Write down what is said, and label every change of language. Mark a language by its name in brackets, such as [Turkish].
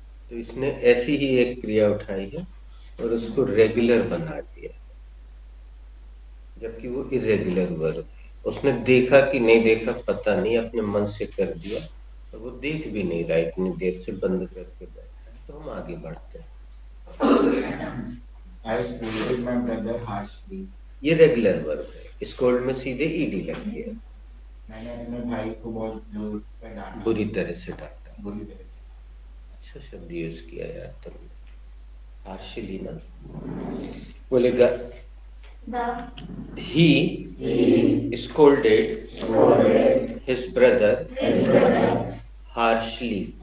[Hindi] तो इसने ऐसी ही एक क्रिया उठाई है और उसको रेगुलर बना दिया, जबकि वो इर्रेगुलर वर्ब है। उसने देखा कि नहीं देखा पता नहीं, अपने मन से कर दिया और वो देख भी नहीं रहा, इतनी देर से बंद करके बैठा है। तो हम आगे बढ़ते हैं। [English] I scolded my brother harshly. [Hindi] ये रेगुलर वर्ब है, स्कोल्ड में सीधे ईडी लग गया। मैंने अपने भाई को बहुत जोर पे डांटा, बुरी तरह से डांटा। बुरी तरह से। अच्छा शब्द यूज किया यार तुमने, हार्शली ना। बोलेगा [English] he scolded his brother harshly.